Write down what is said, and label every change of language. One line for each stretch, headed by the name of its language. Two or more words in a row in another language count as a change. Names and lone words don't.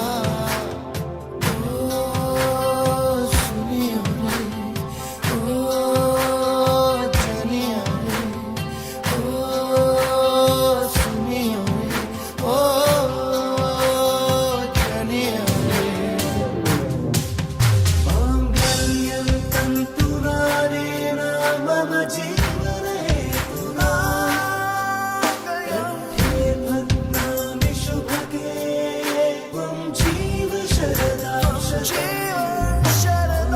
Bhojpuri: ओ सुनियो रे, ओ जनिया रे, ओ सुनियो रे, ओ जनिया रे।
Sanskrit: मांगल्यं तन्तुनानेन मम जीवने तुना, कंठे बध्नामि शुभगे त्वं जीव शरदां शरदां।